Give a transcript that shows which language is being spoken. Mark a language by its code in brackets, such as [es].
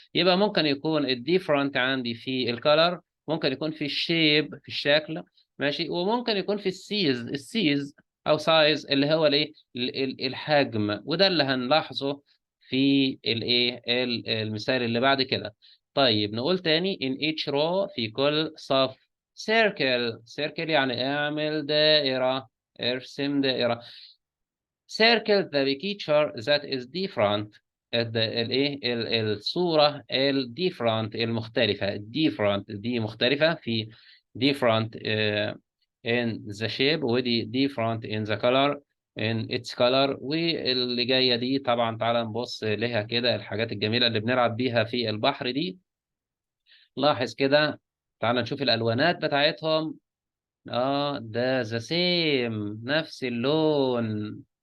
[ar] يبقى ممكن يكون الديفرنت عندي في الكلر، ممكن يكون في الشيب في الشكل، ماشي، وممكن يكون في السيز او سايز اللي هو الايه؟ الحجم. وده اللي هنلاحظه في الايه؟ المثال اللي بعد كده. طيب نقول تاني [en] in each row [ar] في كل صف circle يعني اعمل دائرة، ارسم دائرة. [en] circle the picture that is different. [ar] الايه؟ الصورة different المختلفة. [en] different [ar] دي مختلفة في [en] different in the shape، ودي different in the color. in its color. [ar] واللي جاية دي طبعا تعالى نبص لها كده، الحاجات الجميلة اللي بنلعب بيها في البحر دي. لاحظ كده، تعالى نشوف الألوانات بتاعتهم. ده ذا سيم، نفس اللون.